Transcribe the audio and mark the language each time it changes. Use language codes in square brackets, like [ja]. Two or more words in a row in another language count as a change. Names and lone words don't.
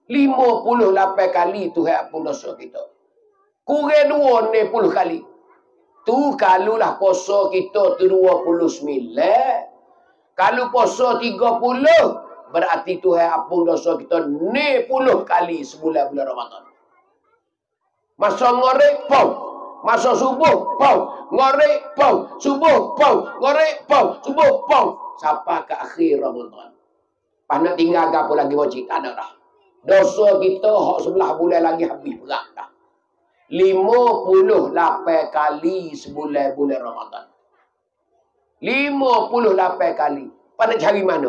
[ms] 58 kali Tuhan ampun dosa kita. Kurang 20 kali. Tu kalulah puasa kita tu 29. Kalau puasa 30, berarti Tuhan ampun dosa kita 90 kali sebulan bulan Ramadan. Masa ngorek, pau. Masa subuh, pau. Ngorek, pau. Subuh, pau. Ngorek, pau. Subuh, pau. Sampai ke akhir Ramadan. Pas nak tinggal apa lagi wajib? Tak ada dah. Dosa kita hak sebelah bulan lagi habis berat dah. 58 kali sebulan bulan Ramadan. 58 kali. Apa nak cari mana?